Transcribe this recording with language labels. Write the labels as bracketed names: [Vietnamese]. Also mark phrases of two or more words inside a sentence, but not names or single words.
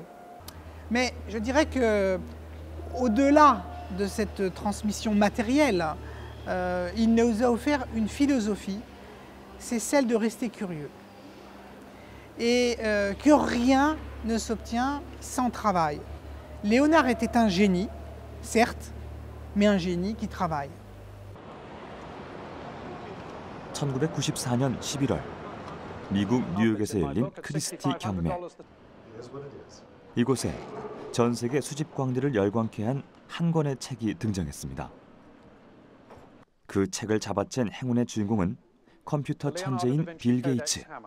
[French] Mais je dirais que au-delà de cette transmission matérielle, il nous a offert une philosophie, c'est celle de rester curieux. et que rien ne s'obtient sans travail. Léonard était un génie, certes, mais un génie qui travaille. [Korean] 1994년 11월 미국 뉴욕에서 열린 크리스티 경매. 이곳에 전 세계 수집 광대를 열광케 한 한 권의 책이 등장했습니다. 그 책을 잡아챈 행운의 주인공은 컴퓨터 천재인 빌 게이츠.